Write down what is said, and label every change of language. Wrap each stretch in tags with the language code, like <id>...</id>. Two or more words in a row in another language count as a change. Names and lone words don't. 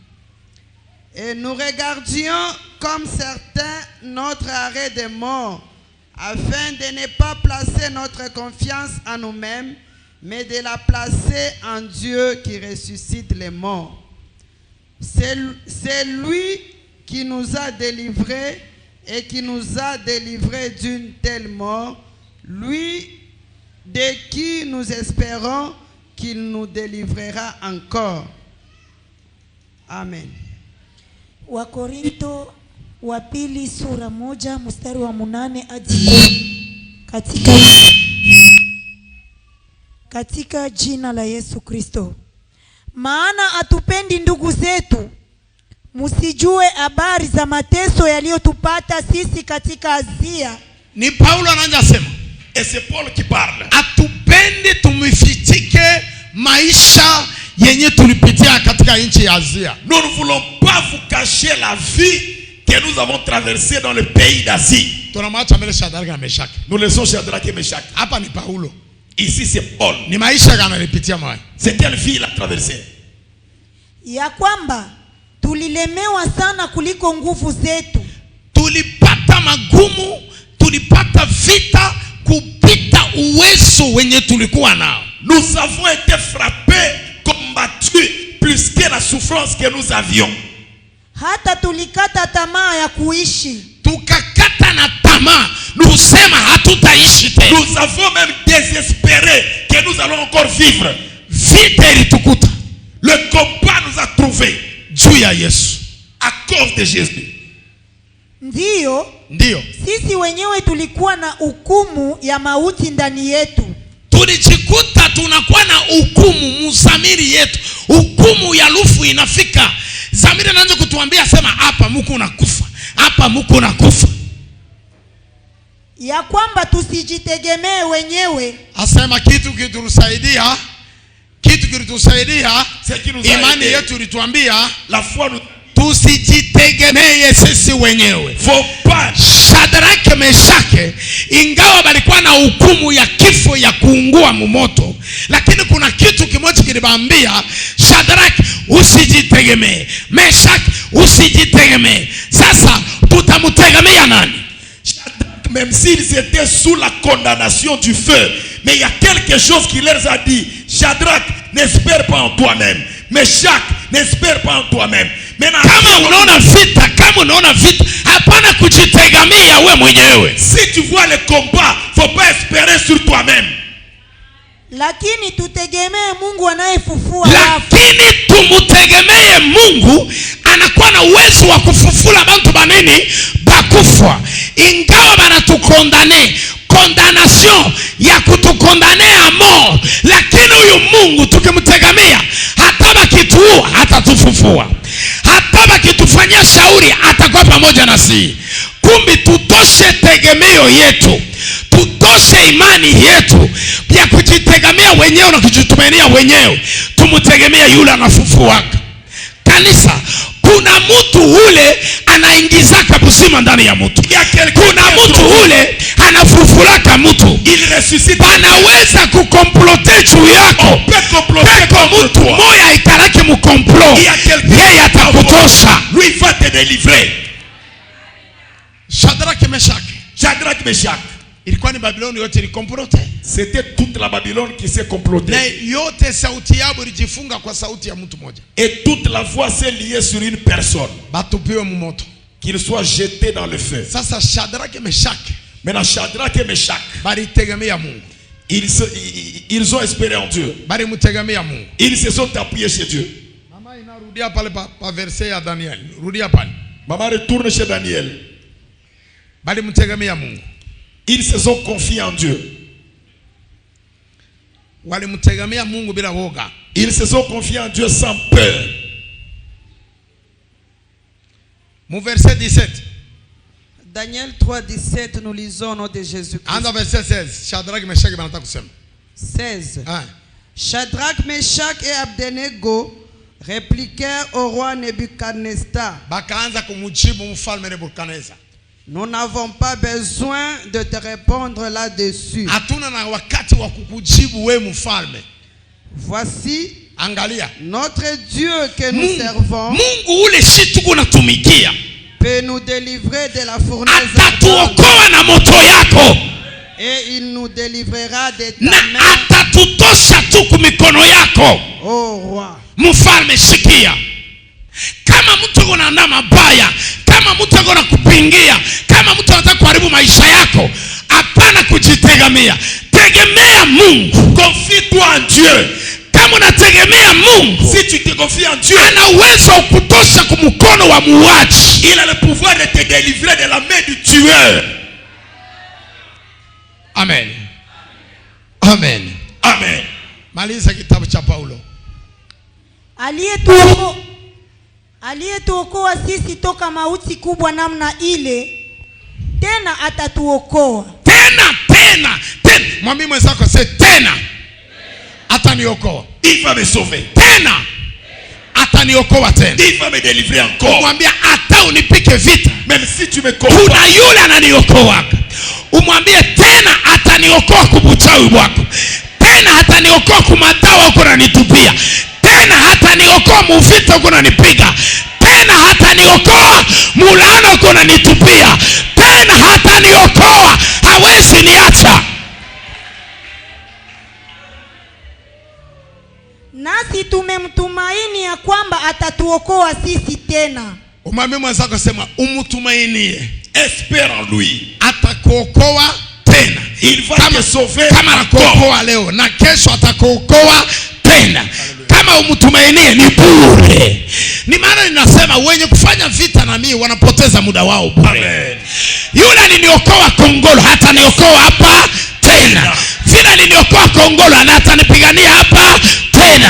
<fr>Et nous regardions comme certains notre arrêt de mort, afin de ne pas placer notre confiance en nous-mêmes, mais de la placer en Dieu qui ressuscite les morts. C'est lui qui nous a délivrés et qui nous a délivrés d'une telle mort, lui de qui nous espérons qu'il nous délivrera encore. Amen.</fr> <sw>Wakorinto wa pili sura 1 mstari wa 8 hadi 10. Katika jina la Yesu Kristo. Maana atupendi ndugu zetu, msijue habari za mateso yaliyotupata sisi katika Asia. Ni Paulo anaanza sema.</sw> <fr>Et c'est Paul qui parle.</fr> <sw>Atupendi tumifichike maisha yenye tulipitia katika nchi ya Asia.</sw> <fr>Nous ne voulons pas vous cacher la vie que nous avons traversée dans le pays d'Asie.</fr> <sw>Tunamwacha mbele Shadraka na Meshaki.</sw> <fr>Nous laissons Shadraka et Meshaki.</fr> <sw>Hapa ni Paulo.</sw> <fr>Ici c'est Paul.</fr> <sw>Ni maisha gani alipitia mwa?</sw> <fr>C'est quelle vie il a traversé?</fr> <sw>Ya kwamba tulilemewa sana kuliko nguvu zetu. Tulipata magumu, tulipata vita kupita uwezo wenye tulikuwa nao.</sw> <fr>Nous avons été frappés, combattus souffrances que nous avions.</fr> <sw>Hata tulikata tamaa ya kuishi. Tukakata na tamaa, kusema hatutaishi tena.</sw> <fr>Nous avons même désespéré que nous allons encore vivre.</fr> <sw>Vita ilitukuta.</sw> <fr>Le combat nous a trouvé</fr> <sw>juu ya Yesu,</sw> <fr>à cause de Jésus.</fr> <sw>Ndiyo, sisi wenyewe tulikuwa na hukumu ya mauti ndani yetu. Tulijikuta tunakuwa na hukumu mzamiri yetu. Hukumu ya lufu inafika. Zamiri anaanza kutuambia sema hapa mko unakufa. Hapa mko unakufa. Ya kwamba tusijitegemee wenyewe. Asema kitu kilitusaidia. Imani yetu ilituambia</sw> <fr>la foi nous</fr> <sw>tusijitegemee sisi wenyewe. Shadraka Meshaki ingawa balikuwa na hukumu ya kifo ya kuungua mumoto, lakini kuna kitu kimoja kilibambia Shadraka, usijitegemee. Meshaki, usijitegemee. Sasa tutamutegemea nani?</sw> <fr>Même s'ils étaient sous la condamnation du feu, mais il y a quelque chose qui leur a dit. Shadrach, n'espère pas en toi-même. Meshach, n'espère pas en toi-même.</fr> <sw>Kama unaona vita, hapana kujitegemea wewe mwenyewe.</sw> <fr>Si tu vois le combat, faut pas espérer sur toi-même.</fr> <sw>Lakini tutegemee Mungu anayefufua. Lakini tumutegemee Mungu anakuwa na uwezo wa kufufula bantu banini bakufa. Ingawa banatukondane, condamnation ya kutukondane</sw> <fr>a mort,</fr> <sw>lakini huyu Mungu tukimtegemea hata bakituua hatatufufua. Hata bakitufanyia shauri atakuwa pamoja nasi. Kumbi tutoshe tegemeo yetu. Tutoshe imani yetu ya kujitegemea wenyewe na kujitumainia wenyewe. Tumutegemea yule anafufuaka. Kanisa, kuna mtu ule anaingizaka busima ndani ya mtu. Kuna mtu ule anafufulaka mtu. Anaweza kukomplote juu yako. Peko mtu moya ikalaki mukomplo, yeye atakutosha.</sw> <fr>Lui va te délivrer.</fr> <sw>Shadraka Meshaki ilikuwa ni Babiloni yote ilikomplote.</sw> <fr>C'était toute la Babylone qui s'est complotée.</fr> <sw>Na yote sauti yao ilijifunga kwa sauti ya mtu mmoja.</sw> <fr>Et toute la voix s'est liée sur une personne.</fr> <sw>Batupiwe mumoto.</sw> <fr>Qu'il soit jeté dans le feu.</fr> <sw>Sasa Shadraka Meshaki.</sw> <fr>Maintenant Shadrach et Meshach,</fr> <sw>balitegemea Mungu.</sw> <fr>Ils ont espéré en Dieu.</fr> <sw>Balimutegemea Mungu.</sw> <fr>Ils se sont appuyés chez Dieu.</fr> <sw>Mama inarudia pale pa verset ya Daniel. Rudia pale.</sw> <fr>Maman retourne chez Daniel.</fr> <sw>Balimutegemea Mungu.</sw> <fr>Ils se sont confiés en Dieu.</fr> <sw>Walimutegemea Mungu bila woga.</sw> <fr>Ils se sont confiés en Dieu sans peur. Mon verset 17. Daniel 3:17, nous lisons au nom de Jésus-Christ.</fr> <sw>Anda verset 16. Shadrach, Meshach banataka kusema. 16.</sw> <fr>Shadrach, Meshach et Abednego répliquèrent au roi Nebuchadnezzar.</fr> <sw>Bakaanza kumujibu mfalme Nebukadneza.</sw> <fr>Nous n'avons pas besoin de te répondre là-dessus.</fr> <sw>Hatuna na wakati wa kukujibu wewe mfalme.</sw> <fr>Voici,</fr> <sw>angalia,</sw> <fr>notre Dieu que nous servons.</fr> <sw>Mungu ule shi tuko natumikia</sw> <fr>peut nous délivrer de la fournaise.</fr> <sw>Atatuokoa na moto yako.</sw> <fr>Et il nous délivrera de ta</fr> <sw>na</sw> <fr>main.</fr> <sw>Atatutosha tu kumikono yako.</sw> <fr>Oh roi.</fr> <sw>Mfalme, sikia. Kama mtu anaandaa mabaya, kama mtu anataka kupingia, kama mtu anataka kuharibu maisha yako, hapana kujitegemea. Tegemea Mungu.</sw> <fr>Confie-toi en Dieu.</fr> <sw>Kama unategemea Mungu,</sw> <fr>si tu te confies en Dieu,</fr> <sw>ana uwezo wa kutosha kumkono wa muuaji.</sw> <fr>Il a le pouvoir de te délivrer de la main du tueur.</fr> <sw>Amen. Amen. Amen. Maliza kitabu cha Paulo. Aliyetuokoa sisi toka mauti kubwa namna ile, tena atatuokoa. Tena. Mwambie mwenzako tena. Ataniokoa.</sw> <fr>Il va me sauver.</fr> <sw>Tena. Ataniokoa tena.</sw> <fr>Il va me délivrer encore.</fr> <sw>Umwambie hata unipike vita,</sw> <fr>même si tu me combats,</fr> <sw>kuna yule ananiokoa. Umwambie tena ataniokoa kubuchawi wako. Tena ataniokoa kumadawa uko nanitupia. Tena ataniokoa muvita uko nanipiga. Tena ataniokoa mulano uko nanitupia. Tena ataniokoa, hawezi niacha. Nasi tumemtumaini ya kwamba atatuokoa sisi tena. Umwambie mwenzako sema umtumainie.</sw> <fr>Espère en lui.</fr> <sw>Atakuokoa tena.</sw> <fr>Il va te sauver.</fr> <sw>Kama anakuokoa leo na kesho atakuokoa tena. Kama umtumainie ni bure. Ni maana ninasema wenye kufanya vita na mimi wanapoteza muda wao bure. Yule aliniokoa Kongolo hata niokoa hapa tena. Vile aliniokoa Kongolo na hata nipigania hapa tena.</sw>